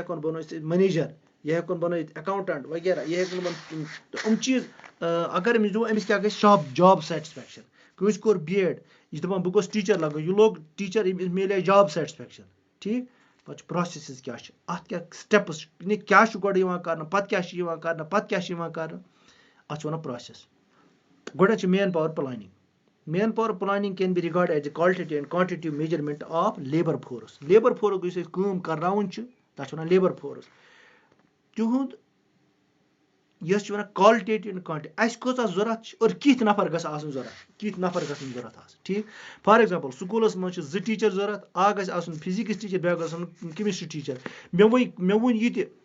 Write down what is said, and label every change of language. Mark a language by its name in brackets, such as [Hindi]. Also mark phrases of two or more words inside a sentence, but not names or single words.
[Kashmiri] ہٮ۪کون بَنٲوِتھ مَنیجَر یہِ ہٮ۪کون بَنٲوِتھ اٮ۪کاوُنٛٹَنٛٹ وغیرہ یہِ ہٮ۪کون تہٕ یِم چیٖز اگر أمِس دِمو أمِس کیٛاہ گژھِ [English] job satisfaction [Kashmiri] کٲنٛسہِ کوٚر BEd یہِ چھِ دَپان بہٕ گوٚژھ ٹیٖچَر لَگُن یہِ لوگ ٹیٖچَر أمِس میلے [English] job satisfaction [Kashmiri] ٹھیٖک پَتہٕ چھُ پرٛاسیسٕز کیٛاہ چھِ اَتھ کیٛاہ سٹیپٕس چھِ کیٛاہ چھُ گۄڈٕ یِوان کَرنہٕ پَتہٕ کیٛاہ چھِ یِوان کَرنہٕ پَتہٕ کیٛاہ چھِ یِوان کَرنہٕ اَتھ چھِ وَنان پرٛاسیس گۄڈٕنٮ۪تھ چھِ [English] man power planning man power planning can be regarded as a qualitative and quantitative measurement of labour force labour force [Kashmiri] یُس أسۍ کٲم کَرناوُن چھِ تَتھ چھِ وَنان [English] labour force [Kashmiri] تِہُنٛد یۄس چھِ وَنان [English] qualitative and quantitative [Kashmiri] اَسہِ کۭژاہ ضوٚرَتھ چھِ اور کِتھ نفر گژھِ آسٕنۍ ضوٚرَتھ کِتھ نفر گژھن ضوٚرَتھ آسٕنۍ ٹھیٖک [English] for example [Kashmiri] سکوٗلَس منٛز چھِ 2 ٹیٖچَر ضوٚرَتھ اَکھ گژھِ آسُن [English] physics teacher [Kashmiri] بیٛاکھ گژھِ آسُن [English] chemistry teacher [Kashmiri] مےٚ ووٚن یہِ تہِ